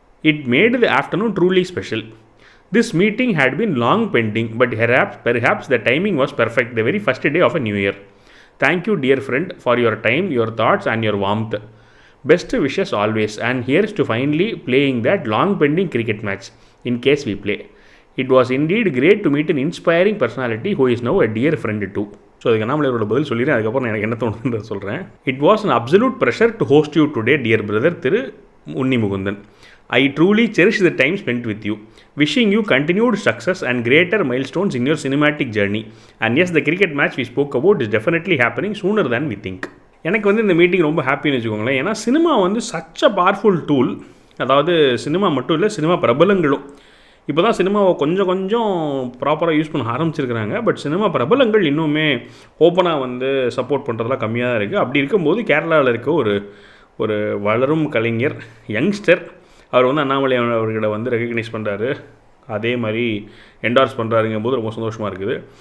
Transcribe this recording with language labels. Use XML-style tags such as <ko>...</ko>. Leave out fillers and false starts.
<en>It made the afternoon truly special. This meeting had been long pending, but perhaps the timing was perfect, the very first day of a new year. Thank you, dear friend, for your time, your thoughts, and your warmth. Best wishes always, and here's to finally playing that long pending cricket match, in case we play. It was indeed great to meet an inspiring personality who is now a dear friend too.</en> <ta>So அதுக்கு அண்ணாமலையோட பதில் சொல்லிடுறேன். அதுக்கப்புறம் எனக்கு என்ன தோணுதுன்னு சொல்கிறேன்.</ta> <en>It was an absolute pleasure to host you today, dear brother Thiru Unni Mukundan. I truly cherish the time spent with you. Wishing you continued success and greater milestones in your cinematic journey. And yes, the cricket match we spoke about is definitely happening sooner than we think.</en> <ta>எனக்கு இந்த meeting ரொம்ப ஹாப்பின்னு வச்சுக்கோங்களேன். ஏன்னா cinema</ta> <en>Such a powerful tool.</en> <ta>அதாவது cinema மட்டும் இல்லை, cinema பிரபலங்களும் இப்போ தான் சினிமாவை கொஞ்சம் ப்ராப்பராக யூஸ் பண்ண ஆரம்பிச்சிருக்கிறாங்க. பட் சினிமா பிரபலங்கள் இன்னுமே ஓப்பனாக சப்போர்ட் பண்ணுறதுலாம் கம்மியாக தான் இருக்குது. அப்படி இருக்கும்போது கேரளாவில் இருக்க ஒரு வளரும் கலைஞர், யங்ஸ்டர், அவர் அண்ணாமலை அவர்களை ரெகக்னைஸ் பண்ணுறாரு, அதே மாதிரி என்டார்ஸ் பண்ணுறாருங்கும் போது ரொம்ப சந்தோஷமாக இருக்குது.</ta>